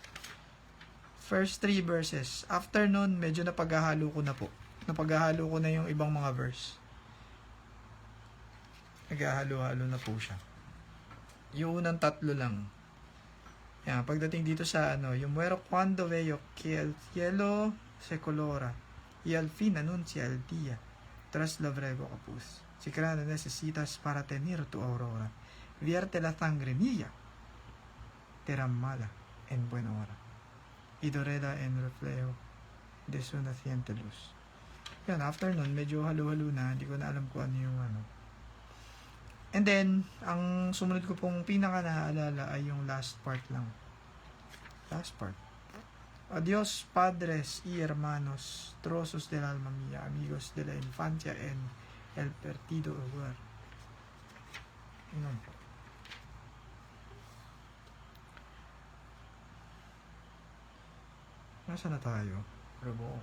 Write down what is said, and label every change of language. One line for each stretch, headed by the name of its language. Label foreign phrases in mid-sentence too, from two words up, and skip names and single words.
English: First 3 verses.
Filipino: After nun, medyo napaghahalo ko na po. Napaghahalo ko na yung ibang mga verse. Naghahalo-halo na po siya. Yung unang 3 lang. Yan, pagdating dito sa yung
Spanish: muero cuando veo que el cielo se colora y al fin anuncia el día tras lo breve capuz. Si creado necesitas para tener tu aurora, vierte la sangre mía, mala en buena hora, y dorada en reflejo de su naciente luz.
Filipino: Yan, after nun, medyo halo-halo na. Hindi ko na alam kung ano yung
English: And then,
Filipino: ang sumunod ko pong pinaka naaalala ay yung
English: last part
Filipino: lang.
English: Last part.
Spanish: Adiós, padres y hermanos, trozos del alma mía, amigos de la infancia en el perdido hogar.
Filipino: Yun po. Nasaan na tayo? Robo.